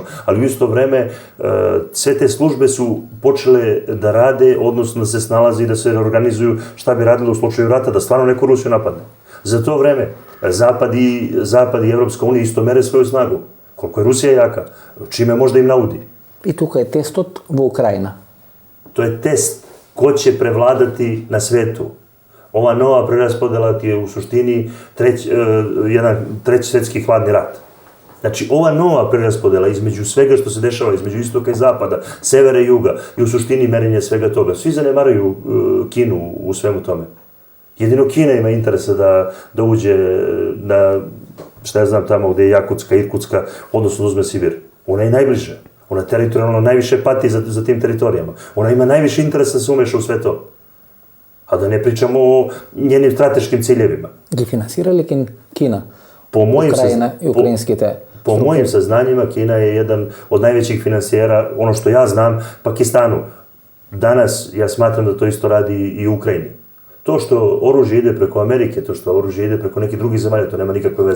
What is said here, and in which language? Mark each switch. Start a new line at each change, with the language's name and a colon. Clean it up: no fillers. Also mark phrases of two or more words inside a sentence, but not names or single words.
Serbian: Ali u isto vreme sve te službe su počele da rade, odnosno da se snalaze i da se reorganizuju šta bi radilo u slučaju rata, da stvarno neko Rusiju napadne. Za to vreme Zapad i Evropska unija isto mere svoju snagu. Koliko je Rusija jaka, čime možda im naudi.
Macedonian: И тука е тестот во Украина.
Serbian: To je test ko će prevladati na svetu. Ova nova preraspodela ti je u suštini treći svetski hladni rat. Znači, ova nova preraspodela između svega što se dešava, između istoka i zapada, severa i juga, i u suštini merenje svega toga. Svi zanemaruju Kinu u svemu tome. Jedino Kina ima interesa da uđe na, šta ja znam, tamo gde je Jakutska, Irkutska, odnosno uzme Sibir. Ona je najbliže. Ona teritorijalno najviše pati za tim teritorijama. Ona ima najviše interesa da se umeša u sve to. A da ne pričamo o njenim strateškim ciljevima.
Macedonian: Ги финансира ли Кина? Ukrajina и украинските
Serbian: Po mojim saznanjima, Kina je jedan od najvećih finansijera, ono što ja znam, Pakistanu. Danas ja smatram da to isto radi i u Ukrajini. To što oružje ide preko Amerike, to što oružje ide preko nekih drugih zemalja, to nema nikakve veze.